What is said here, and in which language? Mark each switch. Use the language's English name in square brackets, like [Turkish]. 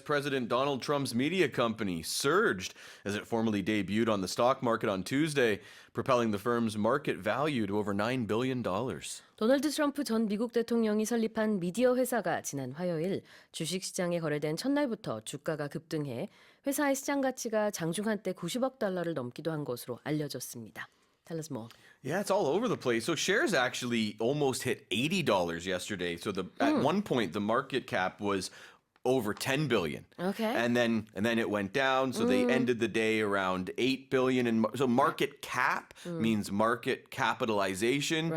[English] President Donald Trump's media company surged as it formally debuted on the stock market on Tuesday, propelling the firm's market value to over $9 billion. [Korean] 도널드 트럼프 전 미국 대통령이 설립한 미디어 회사가 지난 화요일 주식시장에 거래된 첫날부터 주가가 급등해 회사의 시장가치가 장중 한때 90억 달러를 넘기도 한 것으로 알려졌습니다. [English] Tell us more. Yeah, it's all over the place. So shares actually almost hit $80 yesterday. So at one point the market cap was over 10 billion. Okay. And then it went down, so they ended the day around 8 billion and so market cap means market capitalization.